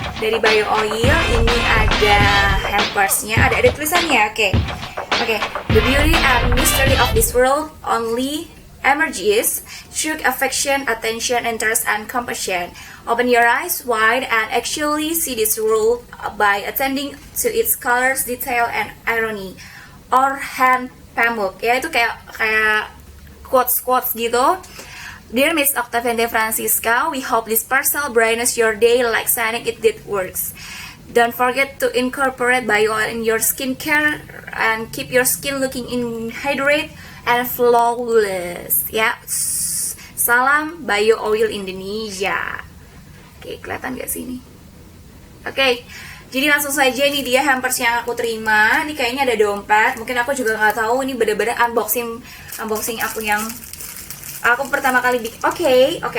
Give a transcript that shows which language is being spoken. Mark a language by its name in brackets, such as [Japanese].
[Indonesian] Dari Bio Oil ini ada hampersnya, ada tulisannya. Oke. [English] The beauty and mystery of this world only emerges through affection, attention, interest, and compassion. Open your eyes wide and actually see this world by attending to its colors, detail, and irony. [Indonesian] Orhan Pamuk, ya itu kayak quotes gitu. [English] Dear Miss Octavian De Francisca, we hope this parcel brightens your day like shining it did works. Don't forget to incorporate Bio Oil in your skincare and keep your skin looking hydrated and flawless. [Indonesian] Ya, salam Bio Oil Indonesia. Oke, kelihatan gak sih ini? Oke, jadi langsung saja ini dia hampers yang aku terima. Ini kayaknya ada dompet. Mungkin aku juga nggak tahu. Ini bener-bener unboxing aku yang aku pertama kali bikin. Oke.